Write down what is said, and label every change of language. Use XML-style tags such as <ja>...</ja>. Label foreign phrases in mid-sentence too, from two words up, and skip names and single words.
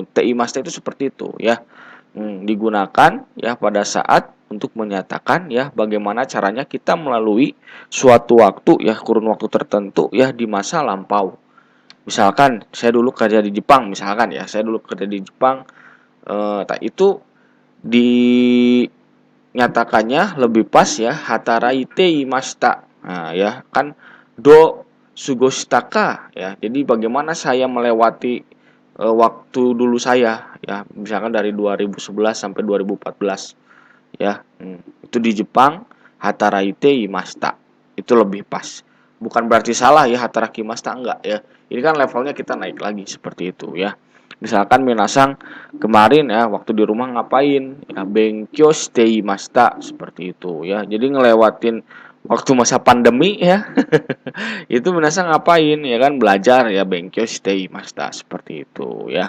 <id>TI Master itu seperti itu ya. Digunakan ya pada saat untuk menyatakan ya bagaimana caranya kita melalui suatu waktu ya, kurun waktu tertentu ya di masa lampau. Misalkan saya dulu kerja di Jepang, misalkan ya, saya dulu kerja di Jepang, itu dinyatakannya lebih pas ya</id> <ja>働いていました.</ja> <id>Nah, ya kan</id> <ja>どう過ごしたか</ja> <id>ya. Jadi bagaimana saya melewati waktu dulu saya ya, misalkan dari 2011 sampai 2014 ya. Itu di Jepang</id> <ja>働いていました.</ja> <id>Itu lebih pas. Bukan berarti salah ya</id> <ja>働きました,</ja> <id>enggak ya. Ini kan levelnya kita naik lagi seperti itu ya. Misalkan minasang kemarin ya waktu di rumah ngapain? Ya</id> <ja>勉強していました</ja> <id>seperti itu ya. Jadi ngelewatin waktu masa pandemi ya. Itu minasang ngapain ya kan, belajar ya</id> <ja>勉強していました</ja> <id>seperti itu ya.</id>